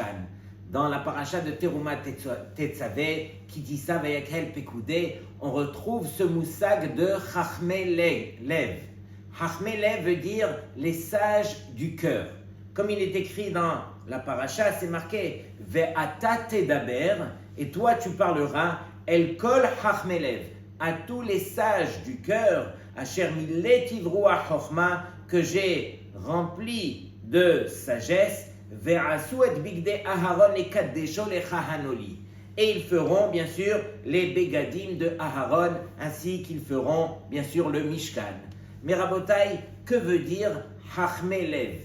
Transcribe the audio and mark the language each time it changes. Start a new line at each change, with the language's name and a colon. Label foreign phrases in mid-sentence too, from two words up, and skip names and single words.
French: Dans la paracha de Teruma Tetzave, qui dit ça, Vayakhel Pekudé, on retrouve ce moussag de
Hebrew: חכמי לב. חכמי לב
French: veut dire les sages du cœur. Comme il est écrit dans la paracha, c'est marqué
Hebrew: ואתה תדבר,
French: et toi tu parleras
Hebrew: אל כל חכמי לב,
French: à tous les sages du cœur,
Hebrew: אשר מלאתי רוח חכמה,
French: que j'ai rempli de sagesse,
Hebrew: ועשו את בגדי אהרן את קדשו לכהנו לי.
French: Et ils feront bien sûr les bégadim de Aharon, ainsi qu'ils feront bien sûr le Mishkan. Mais Rabotai, que veut dire
Hebrew: חכמי לב?